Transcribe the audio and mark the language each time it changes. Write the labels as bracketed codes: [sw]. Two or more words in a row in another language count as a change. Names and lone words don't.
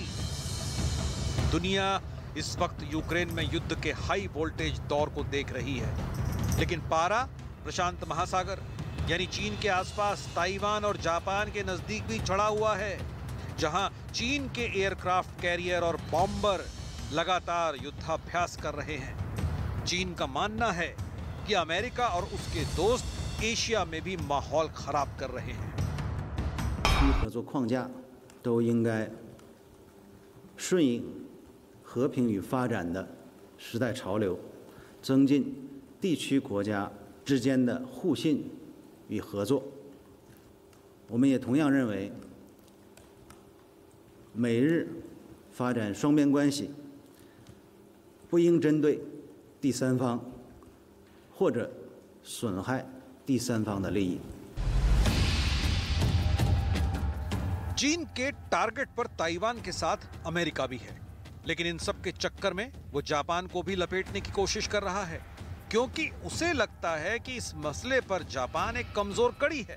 [hi] दुनिया इस वक्त यूक्रेन में युद्ध के [en] high voltage [hi] दौर को देख रही है, लेकिन पारा प्रशांत महासागर यानी चीन के आसपास ताइवान और जापान के नजदीक भी चढ़ा हुआ है, जहां चीन के [en] aircraft carrier [hi] और बॉम्बर लगातार युद्धाभ्यास कर रहे हैं। चीन का मानना है कि अमेरिका और उसके दोस्त एशिया में भी माहौल खराब कर रहे हैं। [zh] 合作框架都应该顺应和平与发展的时代潮流，增进地区国家之间的互信与合作。我们也同样认为，美日发展双边关系不应针对第三方或者损害第三方的利益。 [hi] चीन के टारगेट पर ताइवान के साथ अमेरिका भी है, लेकिन इन सब के चक्कर में वो जापान को भी लपेटने की कोशिश कर रहा है, क्योंकि उसे लगता है कि इस मसले पर जापान एक कमजोर कड़ी है।